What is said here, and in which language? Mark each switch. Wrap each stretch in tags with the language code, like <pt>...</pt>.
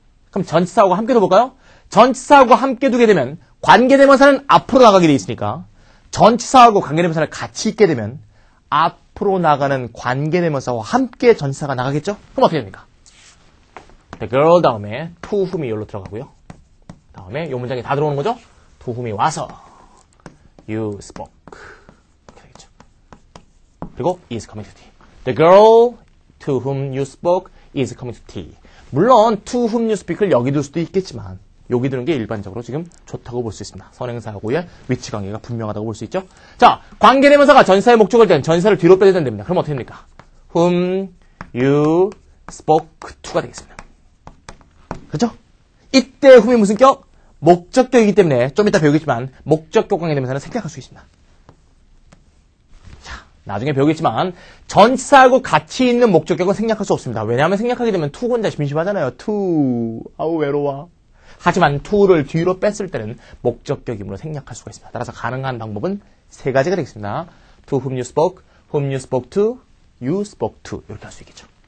<ko>그럼 전치사하고 함께 둬볼까요? 전치사하고 함께 두게 되면 관계대명사는 앞으로 나가게 돼 있으니까 전치사하고 관계대명사를 같이 있게 되면 앞으로 나가는 관계대명사와 함께 전치사가 나가겠죠? 그럼 어떻게 됩니까?</ko> <en>The girl</en> <ko>다음에 to whom이 여기로 들어가고요. 다음에 이 문장이 다 들어오는 거죠?</ko> <en>to whom이</en> <ko>와서</ko> <en>you spoke.</en> <ko>이렇게 되겠죠. 그리고</ko> <en>is coming to tea. The girl to whom you spoke is coming to tea.</en> <ko>물론</ko> <en>to whom you speak</en> <ko>을 여기 둘 수도 있겠지만 여기 두는 게 일반적으로 지금 좋다고 볼 수 있습니다. 선행사하고의 위치 관계가 분명하다고 볼 수 있죠. 자, 관계대명사가 전사의 목적어일 때는 전사를 뒤로 빼야 됩니다. 그럼 어떻게 됩니까?</ko> <en>whom you spoke to</en> <ko>가 되겠습니다. 그렇죠? 이때 whom이 무슨 격? 목적격이기 때문에 좀 이따 배우겠지만 목적격 관계대명사는 생략할 수 있습니다. 자, 나중에 배우겠지만 전치사하고 같이 있는 목적격은 생략할 수 없습니다. 왜냐하면 생략하게 되면 to 혼자 심심하잖아요. to 아우 외로워. 하지만 to를 뒤로 뺐을 때는 목적격이므로 생략할 수가 있습니다. 따라서 가능한 방법은 세 가지가 되겠습니다.</ko> <en>to whom you spoke to, you spoke to</en> <ko>이렇게 할 수 있겠죠.</ko>